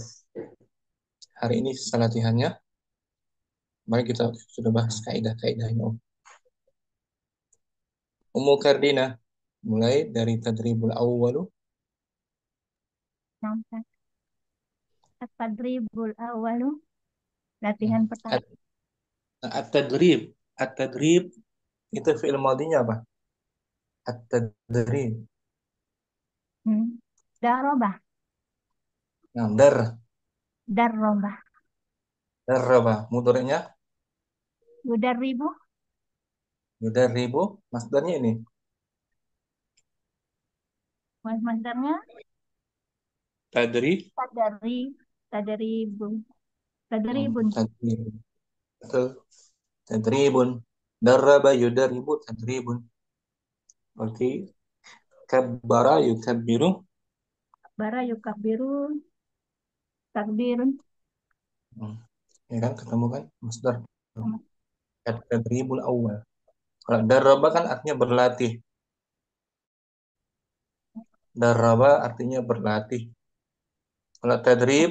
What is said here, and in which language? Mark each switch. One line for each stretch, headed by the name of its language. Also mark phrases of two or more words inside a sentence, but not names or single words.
Indonesian: Hari ini sisa latihannya. Mari kita sudah bahas kaidah-kaidahnya. Ummu Kardina, mulai dari
Arabic: tadribul awwalu.
Indonesian: Nampak.
Arabic: At-tadribul awalu,
Indonesian: latihan pertama. At-tadrib. At-tadrib itu fi'il madinya apa? At-tadrib. Darobah, Nah, darobah, darraba. Mudhari'nya yudarribu, yudarribu. Masdarnya ini. masdarnya Tadrib.
Arabic: tadari, tadribun, tadribun,
Indonesian: Tadrib. Betul. Tadribun.
Arabic: Darraba yudarribu tadribun.
Indonesian: Berarti
Arabic: kabbara yukabbiru. bara yukabiru, takbirun,
Indonesian: Ya kan, ketemu kan masdar.
Arabic: At-tadribul awwal.
Indonesian: Kalau darraba kan artinya berlatih. Darraba artinya berlatih. Kalau tadrib